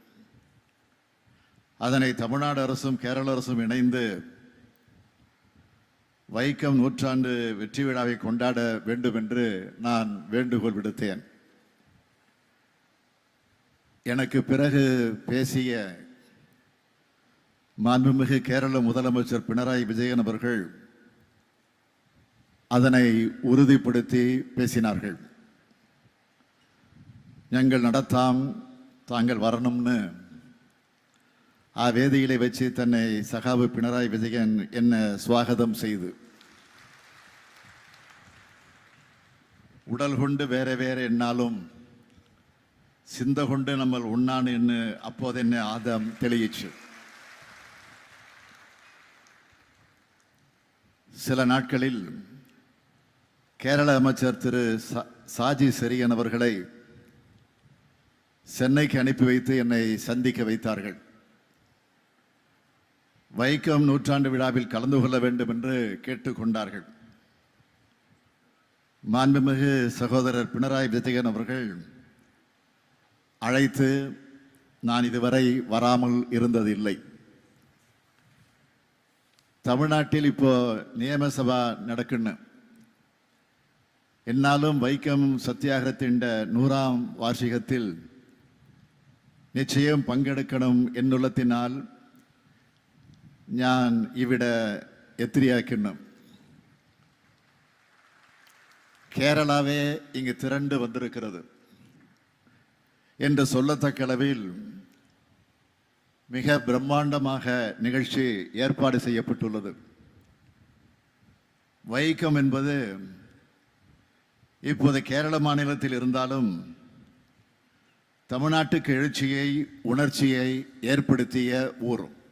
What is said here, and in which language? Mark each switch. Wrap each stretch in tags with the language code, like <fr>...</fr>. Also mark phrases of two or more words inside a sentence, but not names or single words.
<ta>அதனை தமிழ்நாடு அரசும் கேரள அரசும் இணைந்து வைக்கம் 100ஆண்டு வெற்றி விழாவை கொண்டாட வேண்டும் என்று நான் வேண்டுகோள் விடுத்தேன். எனக்கு பிறகு பேசிய மாண்புமிகு கேரள முதலமைச்சர் பினராயி விஜயன் அவர்கள் அதனை உறுதிப்படுத்தி பேசினார்கள்.</ta> <ml>ഞങ്ങൾ നടത്താം, താങ്കൾ വരണമെന്ന് ആ വേദിയിലെ വെച്ച് തന്നെ സഖാവ് പിണറായി വിജയൻ എന്നെ സ്വാഗതം ചെയ്തു. ഉടൽ കൊണ്ട് വേറെ വേറെ എന്നാലും ചിന്ത കൊണ്ട് നമ്മൾ ഒന്നാണ് എന്ന് അപ്പോൾ തന്നെ ആദ്യം തെളിയിച്ചു.</ml> <ta>சில நாட்களில் கேரள அமைச்சர் திரு சாஜி செரியன் அவர்களை சென்னைக்கு அனுப்பி வைத்து என்னை சந்திக்க வைத்தார்கள். வைக்கம் 100ஆண்டு விழாவில் கலந்து கொள்ள வேண்டும் என்று கேட்டுக்கொண்டார்கள். மாண்புமிகு சகோதரர் பினராயி விஜயன் அவர்கள் அழைத்து நான் இதுவரை வராமல் இருந்ததில்லை.</ta> <ml>തമിഴ്നാട്ടിൽ ഇപ്പോ നിയമസഭ നടക്കുന്നു, എന്നാലും വൈക്കം സത്യാഗ്രഹത്തിൻ്റെ 100ആം വാർഷികത്തിൽ നിശ്ചയം പങ്കെടുക്കണം എന്നുള്ളതിനാൽ ഞാൻ ഇവിടെ എത്തിയിരിക്കുന്നു.</ml> <ta>கேரளாவே இங்கு திரண்டு வந்திருக்கிறது என்று சொல்லத்தக்க அளவில் மிக பிரம்மாண்டமாக நிகழ்ச்சி ஏற்பாடு செய்யப்பட்டுள்ளது. வைக்கம் என்பது இப்போது கேரள மாநிலத்தில் இருந்தாலும் தமிழ்நாட்டுக்கு எழுச்சியை உணர்ச்சியை ஏற்படுத்திய ஊர்.</ta>